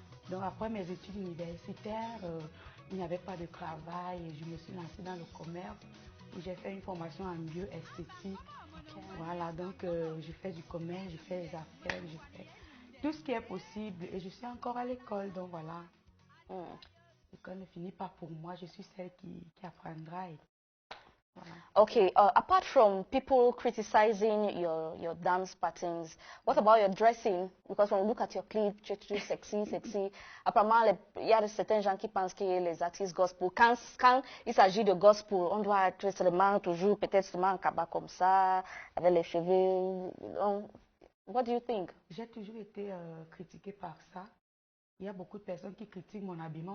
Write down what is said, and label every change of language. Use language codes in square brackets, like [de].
[fr] Donc, après mes études universitaires, il n'y avait pas de travail et je me suis lancée dans le commerce où j'ai fait une formation en bioesthétique. Voilà, donc je fais du commerce, je fais les affaires, je fais tout ce qui est possible et je suis encore à l'école, donc voilà. L'école ne finit pas pour moi, je suis celle qui apprendra. Et voilà. [en] Okay, apart from people criticizing your dance patterns, what about your dressing? Because when we look at your clip, [fr] tu es sexy. Apparemment, il y a certains gens qui pensent que les artistes gospel, quand il s'agit de gospel, on doit être seulement toujours, peut-être seulement en cabas comme ça, avec les cheveux. [en] What do you think? [fr] J'ai toujours été critiquée par ça. Il y a beaucoup de personnes qui critiquent mon habillement.